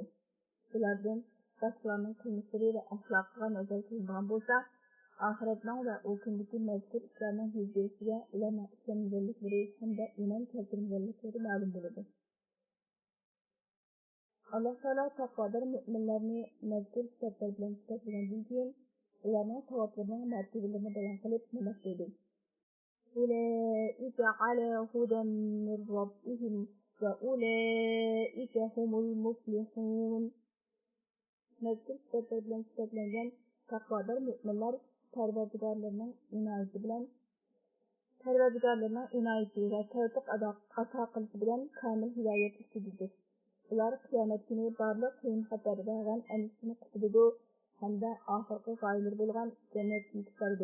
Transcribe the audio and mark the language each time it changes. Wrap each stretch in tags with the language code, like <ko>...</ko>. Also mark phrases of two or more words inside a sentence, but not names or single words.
<uz>Bulardan boshqalarning qilmishlari va axloqiga nazar qilingan bo'lsa, oxiratning va u kundagi mazkur ishlarning yuz berishiga ularning ishlanganliklari hamda iymon keltirganliklari ma'lum bo'ladi. Allah Taala taqvodor mo'minlarni mazkur sifatlar bilan sifatlagandan keyin ularning savoblarining martabalarini bayon qilib nima deydi?</uz> <ar>أولئك على هدى من ربهم وأولئك هم المفلحون.</ar> <uz>Mazkur sifatlar bilan sifatlangan taqvodor mo'minlar Parvardigorlarning inoyati va tavfiq ato qilishi bilan kamil hidoyat ichidadir. Ular qiyomat kuni barliq qiyin xatarlardan anisini qutuladi hamda oxirgi g'oyalar bo'lgan jannatga yetib boradi.</uz>